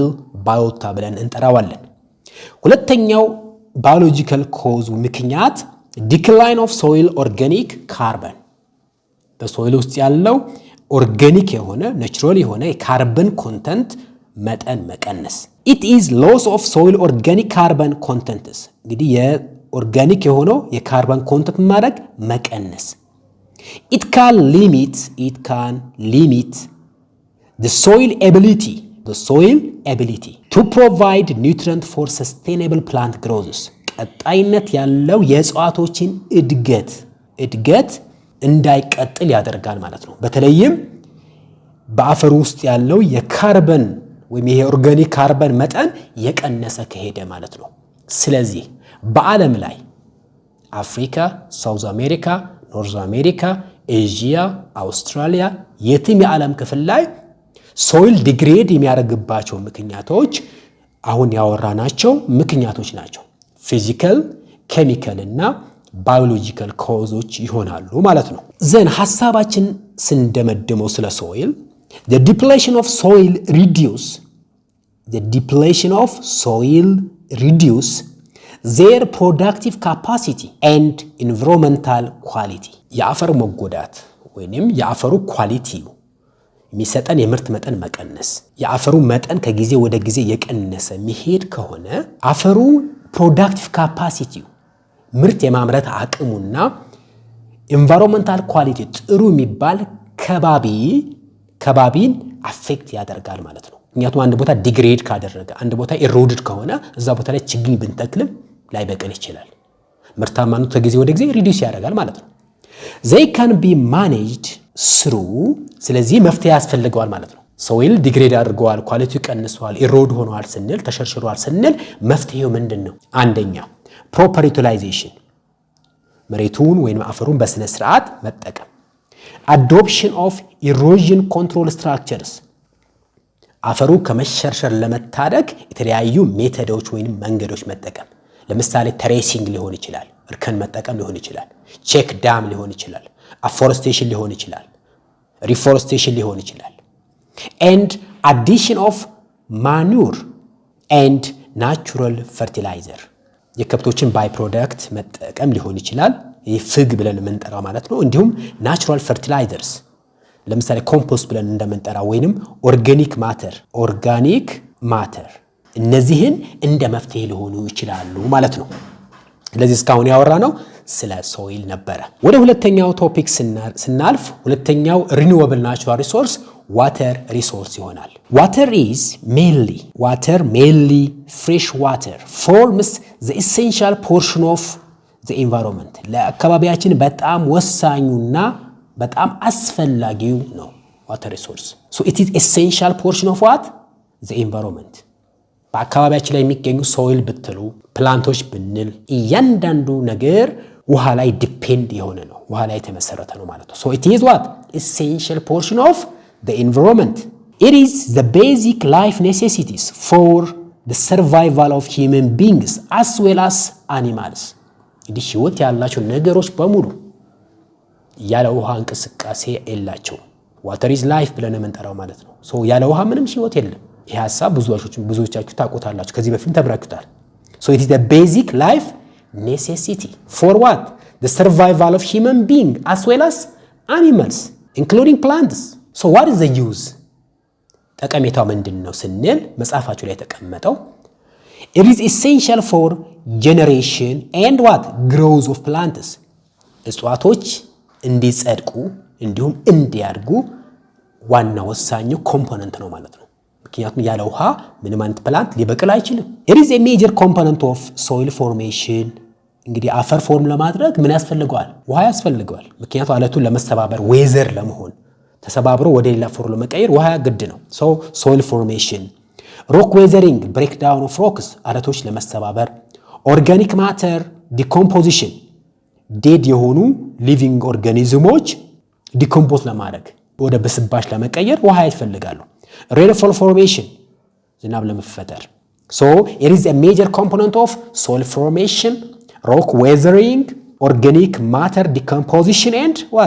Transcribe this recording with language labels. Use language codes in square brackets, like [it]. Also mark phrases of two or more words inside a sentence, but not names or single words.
[am] ባዮታ ብለን እንጠራዋለን። ሁለተኛው [en] biological cause [am] ምክንያት [en] decline of soil organic carbon [am] በሶይል ውስጥ ያለው ኦርጋኒክ የሆነ ናቹራል የሆነ [en] carbon content [am] መጠን መቀነስ። [en] it is loss of soil organic carbon contents [am] እንግዲህ የኦርጋኒክ የሆነው [en] carbon content [am] ማድረግ መቀነስ። [en] it can ሊሚት the soil ability to provide nutrient for sustainable plant growth [am] ቀጣይነት ያለው የእጽዋቶችን እድገት እንዳይቀጥል ያደርጋል ማለት ነው። በተለይም በአፈር ውስጥ ያለው የካርበን ወይም የኦርጋኒክ ካርበን መጠን የቀነሰ ከሄደ ማለት ነው። ስለዚህ በዓለም ላይ አፍሪካ፣ ሳውዝ አሜሪካ፣ ኖርዝ አሜሪካ፣ ኤዥያ፣ አውስትራሊያ የትም የዓለም ክፍል ላይ [en] soil degrade [am] የሚያደርግባቸው ምክንያቶች አሁን ያወራናቸው ምክንያቶች ናቸው። [en] physical, chemical [am] እና [en] biological causes [am] ይሆናሉ ማለት ነው። ዘን ሐሳባችን ስንደመድመው ስለ ሶይል [en] the depletion of soil reduce their productive capacity and environmental quality [am] የአፈር መጎዳት ወይንም የአፈሩ ኳሊቲ የሚሰጠን የምርት መጠን መቀነስ የአፈሩ መጠን ከጊዜ ወደ ጊዜ የቀነሰ መሄድ ከሆነ አፈሩ [en] productive capacity [am] ምርት የማምረት አቅሙና [en] environmental quality [am] ጥሩ የሚባል ከባቢን አፌክት ያደርጋል ማለት ነው። ምክንያቱም አንድ ቦታ ዲግሬድ ካደረገ አንድ ቦታ ኢሮድድ ከሆነ እዛ ቦታ ላይ ችግኝ ብንተክልም ላይበቅል ይችላል። ምርታማነቱ ከጊዜ ወደ ጊዜ ሪዲዩስ ያደርጋል ማለት ነው። [en] they can be managed through [am] ስለዚህ መፍትሄ ያስፈልገዋል ማለት ነው። [en] soil degrade [am] አድርገዋል፣ ኳሊቲው ቀንሷል፣ ኢሮድ ሆኗል ስንል ተሸርሽሯል ስንል መፍትሄው ምንድነው? አንደኛ [en] proper utilization [am] መሬቱን ወይንም አፈሩን በስነ ስርዓት መጠቀም። [en] adoption of erosion control structures [am] አፈሩ ከመሸርሸር ለመታደግ የተለያዩ ሜተዶች ወይንም መንገዶች መጠቀም። ለምሳሌ ትሬሲንግ ሊሆን ይችላል፣ እርከን መጠቀም ሊሆን ይችላል፣ [en] check dam [am] ሊሆን ይችላል፣ አፎረስቴሽን ሊሆን ይችላል፣ ሪፎረስቴሽን ሊሆን ይችላል። [en] and addition of manure and natural fertilizer [am] የከብቶችን [en] by product [am] መጠቀም ሊሆን ይችላል። ይህ ፍግ ብለን የምንጠራው ማለት ነው። እንዲሁም [en] natural fertilizers [am] ለምሳሌ ኮምፖስት ብለን እንደምንጠራው ወይንም ኦርጋኒክ ማተር እነዚህን እንደ መፍትሄ ሊሆኑ ይችላሉ ማለት ነው። ስለዚህ እስካሁን ያወራነው ስለ ሶይል ነበረ። ወደ ሁለተኛው ቶፒክ ስናልፍ ሁለተኛው [en] renewable natural resource water resource [am] ይሆናል። ዋተር [en] mainly fresh water forms the essential portion of the environment [am] ለአካባቢያችን በጣም ወሳኙና በጣም አስፈላጊው ነው [en] water resource። so it is essential portion of what the environment [am] በአካባቢያችን ላይ የሚገኙ ሶይል ብትሉ ፕላንቶች ብንል እያንዳንዱ ነገር ውሃ ላይ ዲፔንድ የሆነ ነው፣ ውሃ ላይ የተመሰረተ ነው ማለት ነው። [en] so it is what essential portion of the environment. It is the basic life necessities for the survival of human beings as well as animals. [am] እንግዲህ ህይወት ያላቸው ነገሮች በሙሉ ያለ ውሃ እንቅስቃሴ የላቸው። [en] water is life [am] ብለን የምንጠራው ማለት ነው። so ያለ ውሃ ምንም ህይወት የለም። ይሄ ሐሳብ ብዙዎቻችሁ ታውቁታላችሁ፣ ከዚህ በፊት ተብራችሁታል። [en] so it is the basic life necessity for what the survival of human being as well as animals including plants. so what is the use [am] ጠቀሜታው ምንድነው ስንል መጽሐፋችሁ ላይ ተቀመጠው [en] it is essential for generation and what growth of plants [am] እጽዋቶች እንዲጸድቁ እንዲሁም እንዲያድጉ ዋና ወሳኙ ኮምፖነንት ነው ማለት ነው። ምክንያቱም ያለ ውሃ ምንም አይነት ፕላንት ሊበቅል አይችልም። [en] it is a major component of soil formation [am] እንግዲህ አፈር ፎርም ለማድረግ ምን ያስፈልገዋል? ውሃ ያስፈልገዋል። ምክንያቱም አለቱን ለመሰባበር ዌዘር ለመሆን ተሰባብሮ ወደ ሌላ ፎርም ለመቀየር ውሃ ግድ ነው። [en] soil formation, rock weathering breakdown of rocks [am] አለቶች ለመሰባበር፣ [en] organic matter decomposition dead [am] የሆኑ [en] living organisms decompose [am] ለማድረግ ወደ ብስባሽ ለመቀየር ውሃ ይፈልጋሉ። [en] rainfall formation [am] ዝናብ ለመፈጠር [en] it is a major component of soil formation, rock weathering, organic matter decomposition and what?